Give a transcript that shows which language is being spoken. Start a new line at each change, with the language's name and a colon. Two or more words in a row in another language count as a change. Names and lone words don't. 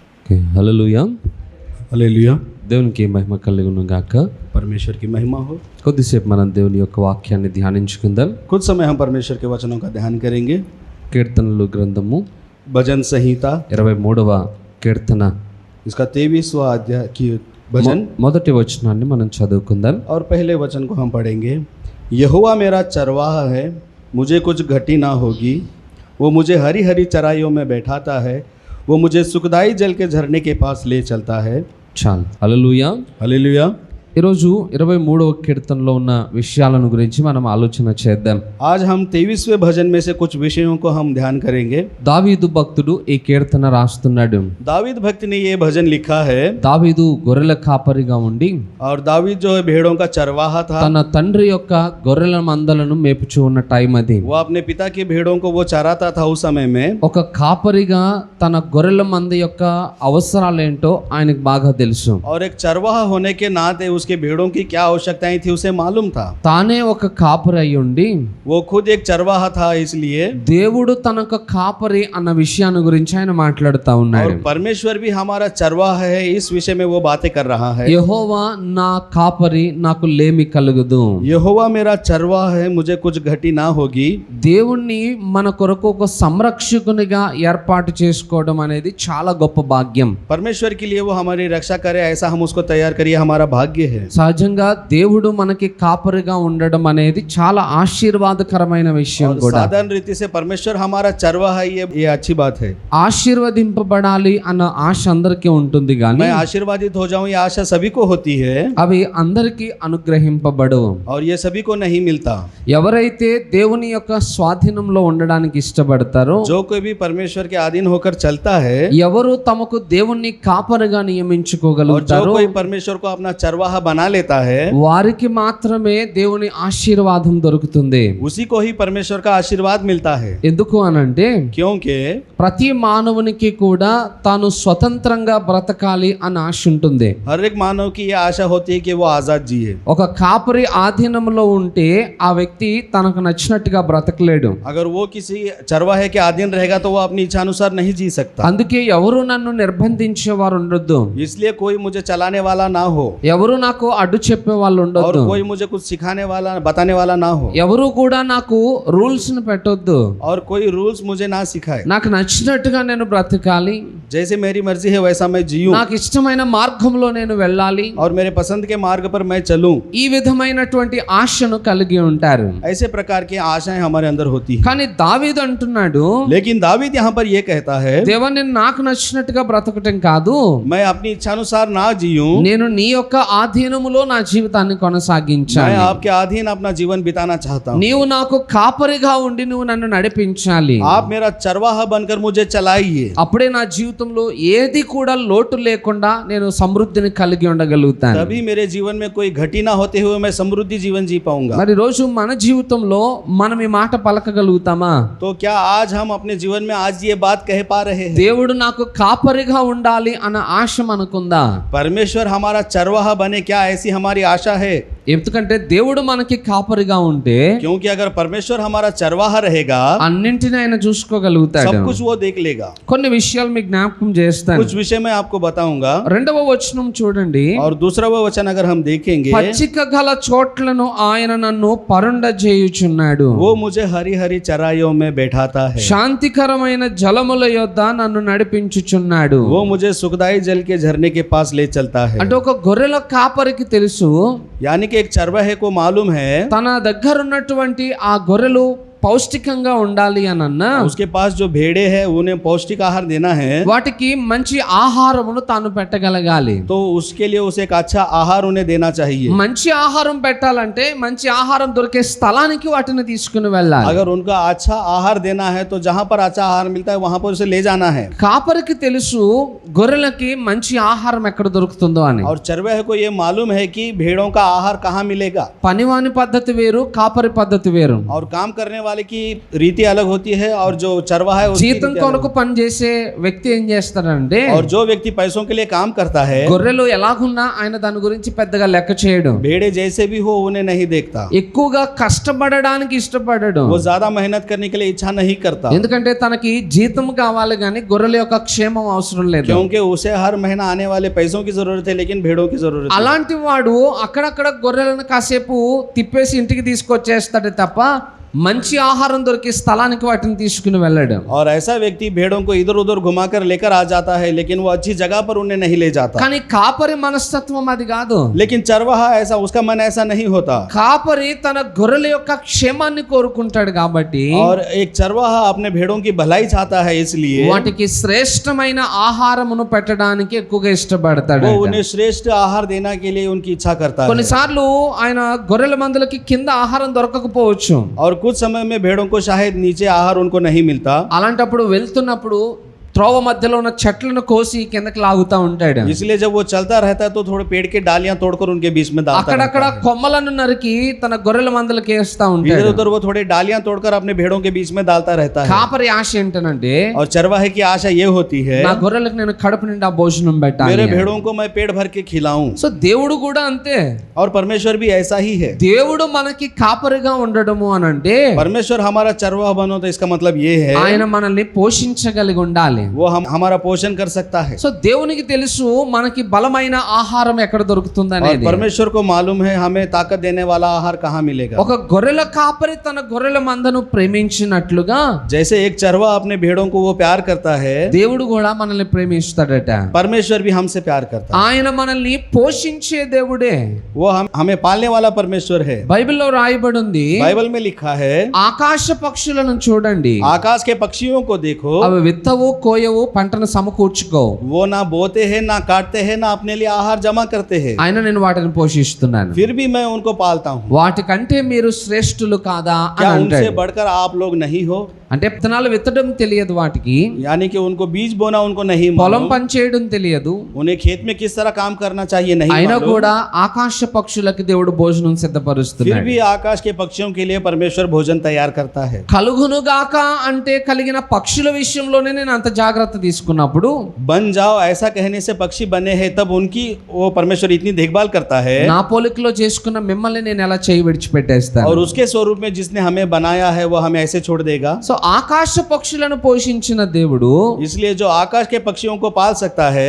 Telugu: ఓకే, హల్లెలూయా. హల్లెలూయా. దేవునికి మహిమ కలుగును గాక.
Hindi: परमेश्वर की महिमा हो।
Telugu: కొద్దిసేపు మనం దేవుని యొక్క వాక్యాన్ని ధ్యానించుకుందాం.
Hindi: कुछ समय हम परमेश्वर के वचनों का ध्यान करेंगे।
Telugu: కీర్తనలు గ్రంథము
Hindi: भजन संहिता
Telugu: 23వ కీర్తన
Hindi: इसका 23वां अध्याय की भजन
Telugu: మొదటి వచనాన్ని మనం చదువుకుందాం.
Hindi: और पहले वचन को हम पढ़ेंगे। यहोवा मेरा चरवाह है, मुझे कुछ घटी ना होगी। वो मुझे हरी हरी चराइयों में बैठाता है, वो मुझे सुखदाई जल के झरने के पास ले चलता है।
Telugu: చాలు. హల్లెలూయా.
Hindi: हालेलुया।
Telugu: ఈరోజు 23వ కీర్తనలో ఉన్న విషయాలను గురించి మనం ఆలోచన చేద్దాం.
Hindi: आज हम 23वें भजन में से कुछ विषयों को हम ध्यान करेंगे।
Telugu: దావీదు భక్తుడు ఈ కీర్తన రాస్తున్నాడు.
Hindi: दावीद भक्त ने ये भजन लिखा है।
Telugu: దావీదు గొర్రెల కాపరిగా ఉండి
Hindi: और दावीद जो है भेड़ों का चरवाहा था।
Telugu: తన తండ్రి యొక్క గొర్రెల మందలను మేపుచూ ఉన్న టైం అది.
Hindi: वो अपने पिता की भेड़ों को वो चराता था उस समय में।
Telugu: ఒక కాపరిగా తన గొర్రెల మంద యొక్క అవసరాలేంటో ఆయనకు బాగా తెలుసు.
Hindi: और एक चरवाहा होने के नाते उसके भेड़ों की क्या आवश्यकताएं थी उसे मालूम था।
Telugu: తానే ఒక కాపరి అయి ఉండి
Hindi: वो खुद एक चरवाहा था, इसलिए
Telugu: దేవుడు తనకు కాపరి అన్న విషయాన్ని గురించి ఆయన మాట్లాడుతా ఉన్నాడు.
Hindi: और परमेश्वर भी हमारा चरवाहा है, इस विषय में वो बातें कर रहा है।
Telugu: యెహోవా నా కాపరి, నాకు లేమి కలుగదు.
Hindi: यहोवा मेरा चरवाहा है, मुझे कुछ घटी ना होगी।
Telugu: దేవుణ్ణి మన కొరకు ఒక సంరక్షకునిగా ఏర్పాటు చేసుకోవడం అనేది చాలా గొప్ప భాగ్యం.
Hindi: परमेश्वर के लिए वो हमारी रक्षा करे, ऐसा हम उसको तैयार करिए, हमारा भाग्य है।
Telugu: సహజంగా దేవుడు మనకి కాపరిగా ఉండడం అనేది చాలా ఆశీర్వాదకరమైన విషయం
Hindi: और
Telugu: కూడా.
Hindi: साधारण रीति से परमेश्वर हमारा चरवाहा है, ये अच्छी बात है।
Telugu: ఆశీర్వదింపబడాలి అన్న ఆశ అందరికీ ఉంటుంది కానీ
Hindi: मैं आशीर्वादित हो जाऊं, ये आशा सभी को होती है
Telugu: అవి అందరికీ అనుగ్రహింపబడవు.
Hindi: और ये सभी को नहीं मिलता।
Telugu: ఎవరైతే దేవుని యొక్క స్వాధీనంలో ఉండడానికి ఇష్టపడతారో,
Hindi: जो कोई भी परमेश्वर के अधीन होकर चलता है
Telugu: ఎవరు తమకు దేవుణ్ణి కాపరిగా
Hindi: और जो
Telugu: నియమించుకోగలుగుతారో
Hindi: कोई परमेश्वर को अपना चरवाहा बना लेता है,
Telugu: వారికి మాత్రమే దేవుని ఆశీర్వాదం దొరుకుతుంది.
Hindi: उसी को ही परमेश्वर का आशीर्वाद मिलता है।
Telugu: ఎందుకు అనంటే
Hindi: क्योंकि
Telugu: ప్రతి మానవునికి కూడా తాను స్వతంత్రంగా బ్రతకాలి అన్న ఆశ ఉంటుంది.
Hindi: हर एक मानव की ये आशा होती है कि वो आजाद जिए।
Telugu: ఒక కాపరి ఆధీనంలో ఉంటే ఆ వ్యక్తి తనకు నచ్చినట్టుగా బ్రతకలేడు.
Hindi: अगर वो किसी चरवाहे के अधीन रहेगा तो वो अपनी इच्छा अनुसार नहीं जी सकता।
Telugu: అందుకే ఎవరు నన్ను నిర్బంధించేవారు ఉండొద్దు,
Hindi: इसलिए कोई मुझे चलाने वाला ना हो,
Telugu: ఎవరు నాకు అడ్డు చెప్పే వాళ్ళు
Hindi: और
Telugu: ఉండొద్దు,
Hindi: कोई मुझे कुछ सिखाने वाला बताने वाला ना हो,
Telugu: ఎవరు కూడా నాకు రూల్స్ ను పెట్టొద్దు.
Hindi: और कोई रूल्स मुझे ना सिखाए।
Telugu: నాకు నచ్చినట్టుగా నేను బ్రతకాలి,
Hindi: जैसे मेरी मर्जी है वैसा मैं जीऊं,
Telugu: నాకు ఇష్టమైన మార్గంలో నేను వెళ్ళాలి,
Hindi: और मेरे पसंद के मार्ग पर मैं चलूं।
Telugu: ఈ విధమైనటువంటి ఆశను కలిగి ఉంటారు.
Hindi: ऐसे प्रकार की आशाएं हमारे अंदर होती है।
Telugu: కానీ దావీదు అంటున్నాడు,
Hindi: लेकिन दावीद यहाँ पर ये कहता है,
Telugu: దేవా నేను నాకు నచ్చినట్టుగా బ్రతకటం కాదు,
Hindi: मैं अपनी इच्छा अनुसार ना जीऊं,
Telugu: నేను నీ యొక్క ఆధీనములో నా జీవితాన్ని
Hindi: मैं
Telugu: కొనసాగించాలి.
Hindi: आपके अधीन अपना जीवन बिताना चाहता हूँ।
Telugu: నీవు నాకు కాపరిగా ఉండి నువ్వు నన్ను నడిపించాలి.
Hindi: आप मेरा चरवाहा बनकर मुझे चलाइए,
Telugu: అప్పుడే నా జీవితంలో ఏది కూడా లోటు లేకుండా నేను సమృద్ధిని కలిగి ఉండగలుగుతాను.
Hindi: तभी मेरे जीवन में कोई घटी ना होते हुए मैं समृद्धि जीवन जी पाऊंगा।
Telugu: మరి రోజు మన జీవితంలో మనం ఈ మాట పలకగలుగుతామా?
Hindi: तो क्या आज हम अपने जीवन में आज ये बात कह पा रहे हैं?
Telugu: దేవుడు నాకు కాపరిగా ఉండాలి అన్న ఆశ మనకుందా?
Hindi: परमेश्वर हमारा चरवाहा बने, क्या ऐसी हमारी आशा है?
Telugu: ఎందుకంటే దేవుడు మనకి కాపరిగా ఉంటే
Hindi: क्योंकि अगर परमेश्वर हमारा चरवाहा रहेगा,
Telugu: అన్నింటినీ ఆయన చూసుకోగలుగుతాడు.
Hindi: सब कुछ वो देख लेगा।
Telugu: కొన్ని విషయాలు మీకు జ్ఞాపకం చేస్తాను.
Hindi: कुछ विषय मैं आपको बताऊंगा।
Telugu: 2వ వచనం చూడండి.
Hindi: और दूसरा वो वचन अगर हम देखेंगे,
Telugu: పచ్చిక గల చోట్లను ఆయన నన్ను పరుండజేయుచున్నాడు,
Hindi: वो मुझे हरी हरी चराइयों में बैठाता है,
Telugu: శాంతికరమైన జలముల యొద్ద నన్ను నడిపించుచున్నాడు.
Hindi: वो मुझे सुखदाई जल के झरने के पास ले चलता है।
Telugu: అంటే ఒక గొర్రెల కాపరికి తెలుసు,
Hindi: यानी कि एक चरवाहे को मालूम है
Telugu: తన దగ్గర ఉన్నటువంటి ఆ గొర్రెలు పౌష్టికంగా ఉండాలి అని అన్నా
Hindi: उसके पास जो भेड़े हैं उन्हें पौष्टिक आहार देना है,
Telugu: వాటికి మంచి ఆహారమును తాను పెట్టగలగాలి.
Hindi: तो उसके लिए उसे एक अच्छा आहार उन्हें देना चाहिए।
Telugu: మంచి ఆహారం పెట్టాలంటే మంచి ఆహారం దొరికే స్థలానికి వాటిని తీసుకుని వెళ్ళాలి.
Hindi: अगर उनका अच्छा आहार देना है तो जहाँ पर अच्छा आहार मिलता है वहां पर उसे ले जाना है।
Telugu: కాపరికి తెలుసు గొర్రెలకి మంచి ఆహారం ఎక్కడ దొరుకుతుందో అని.
Hindi: और चरवाहे को ये मालूम है कि भेड़ों का आहार कहाँ मिलेगा।
Telugu: పనివాని పద్ధతి వేరు, కాపరి పద్ధతి వేరు.
Hindi: और काम करने वाले की रीति अलग होती है और जो चरवाहा है उसकी
Telugu: జీతం
Hindi: रीति अलग
Telugu: కొరకు పని చేసే వ్యక్తి ఏం చేస్తాడంటే
Hindi: होती है। और जो व्यक्ति पैसों के लिए काम करता है,
Telugu: గొర్రెలు ఎలాగున్నా ఆయన దాని గురించి పెద్దగా లెక్క చేయడు,
Hindi: भेड़े जैसे भी हो उन्हें नहीं देखता,
Telugu: ఎక్కువగా కష్టపడడానికి ఇష్టపడడు,
Hindi: वो ज्यादा मेहनत करने के लिए इच्छा नहीं करता,
Telugu: ఎందుకంటే తనకి జీతం కావాలి కానీ గొర్రెల యొక్క క్షేమం అవసరం లేదు.
Hindi: क्योंकि उसे हर महीना आने वाले पैसों की जरूरत है लेकिन भेड़ों की जरूरत है।
Telugu: అలాంటి వాడు అక్కడక్కడ గొర్రెలను కాసేపు తిప్పేసి ఇంటికి తీసుకొచ్చేస్తాడే తప్ప మంచి ఆహారం దొరికి స్థలానికి వాటిని తీసుకుని వెళ్ళాడు.
Hindi: और ऐसा व्यक्ति भेड़ों को इधर उधर घुमाकर लेकर आ जाता है लेकिन वो अच्छी जगह पर उन्हें नहीं ले जाता।
Telugu: కానీ కాపరి మనస్తత్వం అది కాదు.
Hindi: लेकिन चरवाहा ऐसा, उसका मन ऐसा नहीं होता।
Telugu: కాపరి తన గొర్రెల యొక్క క్షేమాన్ని కోరుకుంటాడు కాబట్టి
Hindi: और एक चरवाहा अपने भेड़ों की भलाई चाहता है, इसलिए
Telugu: వాటికి శ్రేష్టమైన ఆహారమును పెట్టడానికి ఎక్కువగా ఇష్టపడతాడు.
Hindi: वो उन्हें श्रेष्ठ आहार देने के लिए उनकी इच्छा करता है।
Telugu: కొన్నిసార్లు ఆయన గొర్రెల మందలకి కింద ఆహారం దొరకకపోవచ్చు.
Hindi: और कुछ समय में भेड़ों को शायद नीचे आहार उनको नहीं मिलता,
Telugu: అలాంటప్పుడు వెళ్తున్నప్పుడు త్రోవ మధ్యలో ఉన్న చెట్లను కోసి కిందకి లాగుతా ఉంటాడు.
Hindi: इसलिए जब वो चलता रहता है तो थोड़े पेड़ के डालियां तोड़कर उनके बीच में डालता
Telugu: అక్కడక్కడ
Hindi: रहता है।
Telugu: కొమ్మలను నరికి తన గొర్రెల మందలకి వేస్తా
Hindi: इधर
Telugu: ఉంటాడు.
Hindi: उधर वो थोड़े डालियां तोड़कर अपने भेड़ों के बीच में डालता रहता है।
Telugu: కాపరి ఆశ ఏంటనంటే
Hindi: और चरवाहे की आशा ये होती है,
Telugu: నా గొర్రెలకు నేను కడుపు నిండా భోజనం పెట్టాలి.
Hindi: मेरे भेड़ों को मैं पेट भर के खिलाऊं।
Telugu: సో దేవుడు కూడా అంతే.
Hindi: और परमेश्वर भी ऐसा ही है।
Telugu: దేవుడు మనకి కాపరిగా ఉండడము అని అంటే
Hindi: परमेश्वर हमारा चरवाहा बनो तो इसका मतलब ये है
Telugu: ఆయన మనల్ని పోషించగలిగి ఉండాలి.
Hindi: वो हमारा पोषण कर सकता है।
Telugu: సో దేవునికి తెలుసు మనకి బలమైన ఆహారం ఎక్కడ దొరుకుతుంది
Hindi: और
Telugu: అనేది.
Hindi: परमेश्वर को मालूम है हमें ताकत देने वाला आहार कहाँ मिलेगा।
Telugu: ఒక గొర్రెల కాపరి తన గొర్రెల మందను ప్రేమించినట్లుగా
Hindi: जैसे एक चरवाहा अपने भेड़ों को वो प्यार करता है,
Telugu: దేవుడు కూడా మనల్ని ప్రేమిస్తాడట.
Hindi: परमेश्वर भी हमसे प्यार करता है।
Telugu: ఆయన మనల్ని పోషించే దేవుడే.
Hindi: वो हमें पालने वाला परमेश्वर है।
Telugu: బైబిల్లో రాయబడి ఉంది,
Hindi: बाइबल में लिखा है,
Telugu: ఆకాశ పక్షులను చూడండి,
Hindi: आकाश के पक्षियों को देखो,
Telugu: అవి విత్తవు కోయవు పంటను సమకూర్చుకో,
Hindi: वो ना बोते हैं ना काटते हैं ना अपने लिए आहार जमा करते हैं,
Telugu: ఆయన నేను వాటిని పోషిస్తున్నాను.
Hindi: फिर भी मैं उनको पालता हूँ।
Telugu: వాటికంటే మీరు శ్రేష్ఠులు కాదా అని
Hindi: क्या उनसे
Telugu: అంటాడు.
Hindi: बढ़कर आप लोग नहीं हो?
Telugu: అంటే విత్తనాలు విత్తడం తెలియదు వాటికి,
Hindi: यानी कि उनको बीज बोना उनको नहीं
Telugu: పొలం
Hindi: मालूम,
Telugu: పని చేయడం తెలియదు,
Hindi: उन्हें खेत में किस तरह काम करना चाहिए नहीं
Telugu: అయినా
Hindi: मालूम,
Telugu: కూడా ఆకాశ పక్షులకి దేవుడు భోజనం
Hindi: फिर
Telugu: సిద్ధపరుస్తున్నాడు.
Hindi: भी आकाश के पक्षियों के लिए परमेश्वर भोजन तैयार करता है।
Telugu: కలుగునుగాక అంటే కలిగిన పక్షుల విషయంలోనే నేను అంత జాగ్రత్త తీసుకున్నప్పుడు
Hindi: बन जाओ ऐसा कहने से पक्षी बने हैं, तब उनकी वो परमेश्वर इतनी देखभाल करता है।
Telugu: నా పోలికలో చేసుకున్న మిమ్మల్ని నేను ఎలా చేయి విడిచిపెట్టేస్తాను.
Hindi: और उसके स्वरूप में जिसने हमें बनाया है वो हमें ऐसे छोड़ देगा।
Telugu: సో ఆకాశ పక్షులను పోషించిన దేవుడు
Hindi: इसलिए जो आकाश के पक्षियों को पाल सकता है